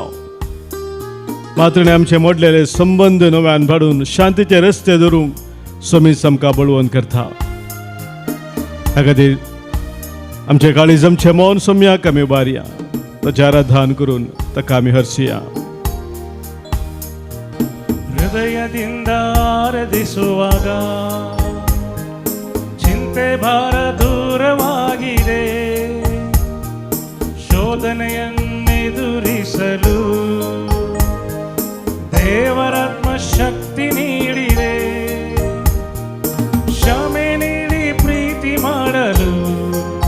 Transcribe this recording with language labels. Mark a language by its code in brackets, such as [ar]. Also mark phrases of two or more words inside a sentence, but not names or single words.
[kok] मात्र आमचे मोडलेले संबंध नव्यान भाडून शांतीचे रस्ते धरूंक समीच आमकां बळवंत करता. ह्या खातीर आमचे काळीज आमचे मौन सम्याक आमी उबारया. ताचें आराधन करून ताका आमी हर्षया. [kn] ಹೃದಯದಿಂದ ಆರಾಧಿಸುವಾಗ ಚಿಂತೆ ಭಾರ ದೂರವಾಗಿದೆ, ಶೋಧನೆಯನ್ನೆದುರಿಸಲು ದೇವರಾತ್ಮ ಶಕ್ತಿ ನೀಡಿದೆ, ಕ್ಷಮೆ ನೀಡಿ ಪ್ರೀತಿ ಮಾಡಲು